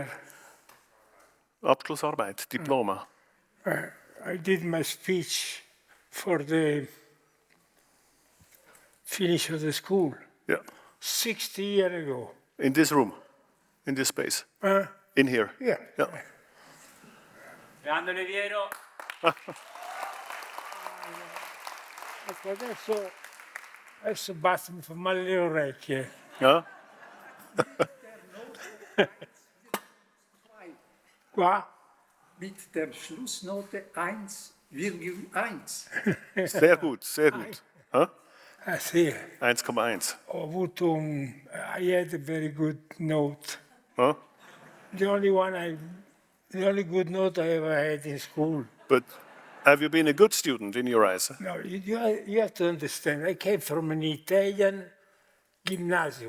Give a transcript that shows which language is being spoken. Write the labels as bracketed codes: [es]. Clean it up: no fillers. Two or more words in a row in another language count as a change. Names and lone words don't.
[de] Abschlussarbeit, [it] Diploma. [en] I did my speech for the finish of the school. Yeah. 60 years ago. In this room, in this space, in here. Yeah. [it] Grande Oliviero. Ecco, adesso basta, mi fa male le orecchie. [de] Ja. [it] Qua? [de] Mit der Schlussnote 1,1. Sehr gut, sehr gut. [it] Sì, 1,1. ho avuto [en] I had a very good note. Huh? The only good note I ever had in school. But have you been a good student in your eyes? No, you have to understand, I came from an Italian gymnasium.